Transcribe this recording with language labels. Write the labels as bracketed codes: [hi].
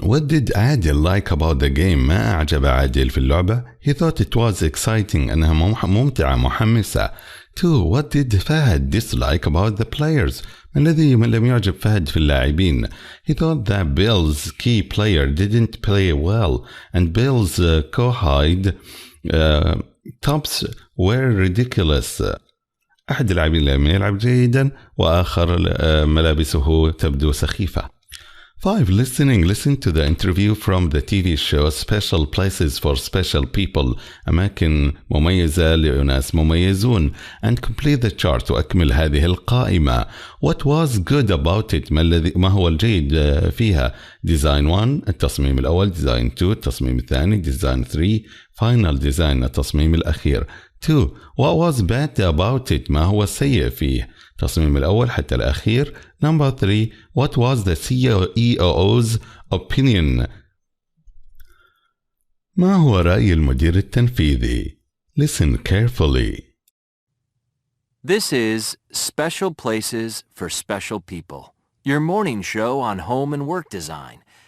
[en] What did Adil like about the game؟ [ar] ما أعجب عادل في اللعبة؟ [en] He thought it was exciting، [ar] أنها ممتعة محمسة. [en] 2. What did Fahad dislike about the players؟ [ar] ما الذي لم يعجب فهد في اللاعبين؟ [en] He thought that Bill's key player didn't play well and Bill's cowhide tops were ridiculous. [ar] أحد اللاعبين لم يلعب جيدا وآخر ملابسه تبدو سخيفة. 5. [en] Listen to the interview from the TV show Special Places for Special People، [ar] أماكن مميزة لأناس مميزون، [en] and complete the chart، [ar] وأكمل هذه القائمة. [en] What was good about it؟ [ar] ما هو الجيد فيها؟ [en] Design 1 التصميم الأول، Design 2 التصميم الثاني، Design 3 Final Design التصميم الأخير. 2. What was bad about it؟ [ar] ما هو السيء فيه؟ التصميم الأول حتى الأخير. [en] Number 3. What was the CEO's opinion؟ [ar] ما هو رأي المدير التنفيذي؟ [en] Listen carefully. This is Special Places for Special People, your morning show on home and work design.